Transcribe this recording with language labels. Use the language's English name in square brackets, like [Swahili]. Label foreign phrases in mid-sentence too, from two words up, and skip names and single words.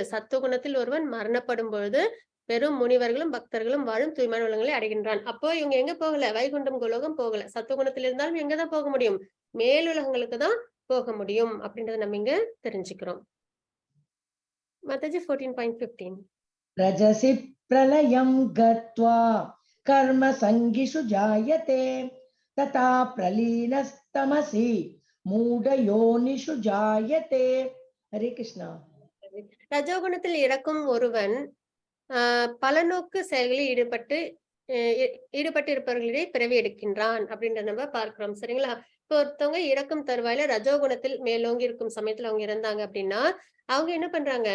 [Tamil] சத்துவ குணத்தில் ஒருவன் மரணப்படும் பொழுது பெரும் முனிவர்களும் பக்தர்களும் வாழும் தூய்மையான உலகங்களை அடைகின்றான். அப்போ இவங்க எங்க போகல? வைகுண்டம் கோலோகம் போகல. சத்துவ குணத்தில் இருந்தாலும் எங்கதான் போக முடியும்? மேலுலகங்களுக்கு தான் போக முடியும் அப்படின்றத நம்ம இங்க தெரிஞ்சுக்கிறோம். மாதாஜி 14.15 [Sanskrit] रजसि प्रलयं गत्वा कर्म संगिषु जायते तथा प्रलीनस्तमसि मूढयोनिषु जायते. हरे कृष्णा. [Tamil] ரஜோகுணத்தில் இறக்கும் ஒருவன் பலநோக்கு செயல்களில் ஈடுபட்டு இருப்பவர்களிடையே பிறவி எடுக்கின்றான் அப்படின்றத நம்ம பார்க்கிறோம். சரிங்களா? இப்போ ஒருத்தவங்க இறக்கும் தருவாயில ரஜோகுணத்தில் மேலோங்கி இருக்கும் சமயத்துல அவங்க இறந்தாங்க அப்படின்னா அவங்க என்ன பண்றாங்க?